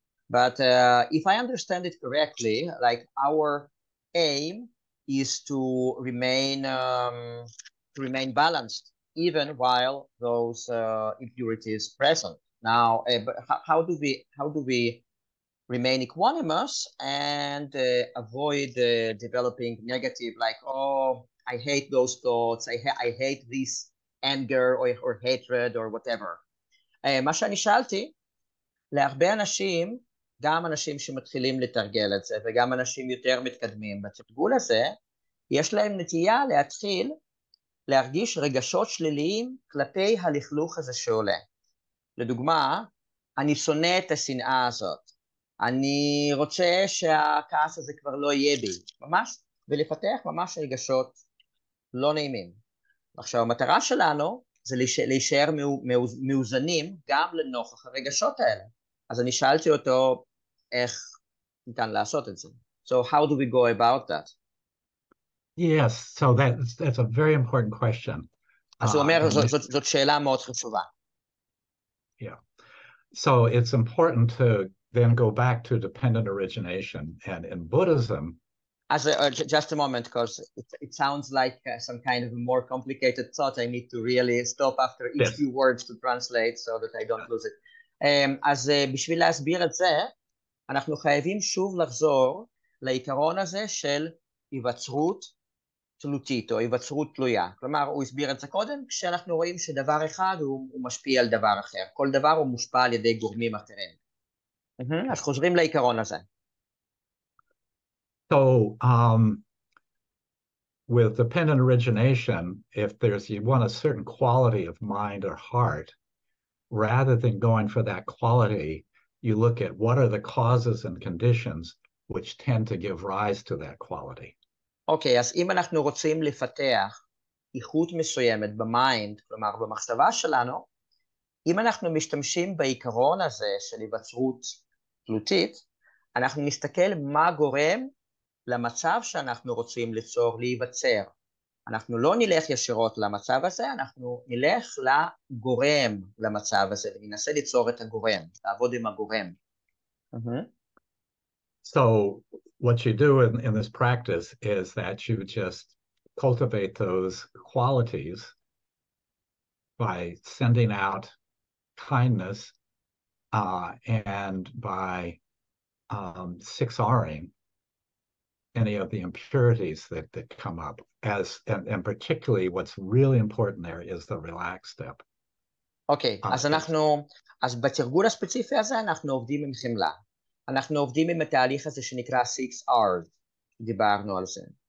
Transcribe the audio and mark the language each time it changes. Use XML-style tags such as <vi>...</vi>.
<en>But if I understand it correctly, like our aim is to remain balanced, even while those impurities present. Now, but how do we remain equanimous and avoid developing negative, like, oh, I hate those thoughts, I hate this anger or hatred or whatever.</en> <he>מה שאני שאלתי, להרבה אנשים, גם אנשים שמתחילים לתרגל את זה, וגם אנשים יותר מתקדמים בתרגול הזה, יש להם נטייה להתחיל להרגיש רגשות שליליים כלפי הלכלוך הזה שעולה. לדוגמה, אני שונא את השנאה הזאת. אני רוצה שהכעס הזה כבר לא יהיה בי, ממש, ולפתח ממש רגשות לא נעימים. עכשיו, המטרה שלנו זה להישאר מאוזנים גם לנוכח הרגשות האלה. אז אני שאלתי אותו איך ניתן לעשות את זה.</he> <en>So how do we go about that? Yes, so that's a very important question.</en> <he>אז הוא אומר, זאת שאלה מאוד חשובה.</he> <en>Yeah. So it's important to then go back to dependent origination. And in Buddhism, just a moment, because it sounds like some kind of a more complicated thought. I need to really stop after each few words to translate so that I don't lose it.</en> <he>אז בשביל להסביר את זה, אנחנו חייבים שוב לחזור לעיקרון הזה של היווצרות תלותית או היווצרות תלויה. כלומר, הוא הסביר את זה קודם, כשאנחנו רואים שדבר אחד הוא משפיע על דבר אחר. כל דבר הוא מושפע על ידי גורמים אחרים. אז חוזרים לעיקרון הזה.</he> <en>So with dependent origination, if you want a certain quality of mind or heart, rather than going for that quality, you look at what are the causes and conditions which tend to give rise to that quality.</en> <he>אוקיי, אז אם אנחנו רוצים לפתח איכות מסוימת במיינד, כלומר במחשבה שלנו, אם אנחנו משתמשים בעיקרון הזה של היווצרות תלותית, אנחנו נסתכל מה גורם למצב שאנחנו רוצים ליצור, להיווצר. אנחנו לא נלך ישירות למצב הזה, אנחנו נלך לגורם למצב הזה, וננסה ליצור את הגורם, לעבוד עם הגורם.</he> <en>So what you do in this practice is that you just cultivate those qualities by sending out kindness and by 6Ring any of the impurities that come up. And particularly what's really important there is the relax step.</en> <he>אוקיי, אז בתרגול הספציפי הזה אנחנו עובדים עם חמלה. אנחנו עובדים עם התהליך הזה שנקרא 6R, דיברנו על זה.</he>